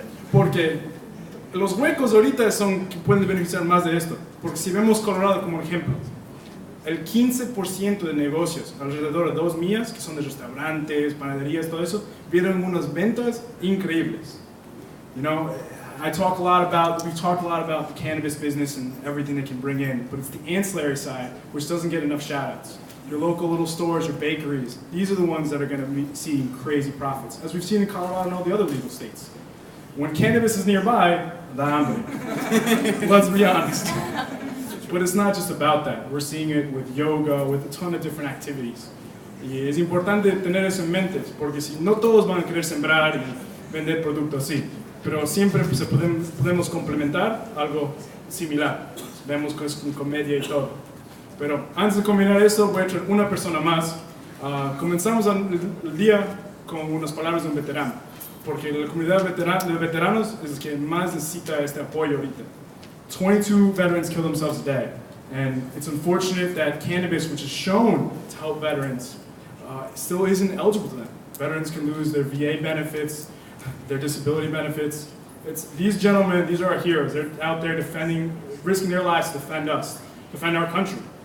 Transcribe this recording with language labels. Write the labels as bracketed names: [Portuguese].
[Spanish] Porque los huecos ahorita son que pueden beneficiar más de esto. Porque si vemos Colorado como ejemplo, el 15% de negocios alrededor de 2 millas, que son de restaurantes, panaderías, todo eso, vieron unas ventas increíbles. [English] You know, we talk a lot about the cannabis business and everything they can bring in, but it's the ancillary side which doesn't get enough shout-outs. Your local little stores, your bakeries, these are the ones that are going to be seeing crazy profits, as we've seen in Colorado and all the other legal states. When cannabis is nearby, [Spanish] da hambre. [English] Let's be honest. But it's not just about that. We're seeing it with yoga, with a ton of different activities. [Spanish] Y es importante tener eso en mente, porque si no todos van a querer sembrar y vender productos así, pero siempre pues, podemos complementar algo similar. Vemos con comedia y todo. Pero antes de combinar eso, voy a traer una persona más. Comenzamos el día con unas palabras de un veterano, porque la comunidad de veteranos es que más necesita este apoyo ahorita. [English] 22 veterans kill themselves a day, and it's unfortunate that cannabis, which is shown to help veterans, still isn't eligible to them. Veterans can lose their VA benefits, their disability benefits. These gentlemen, these are our heroes. They're out there risking their lives to defend us, defend our country.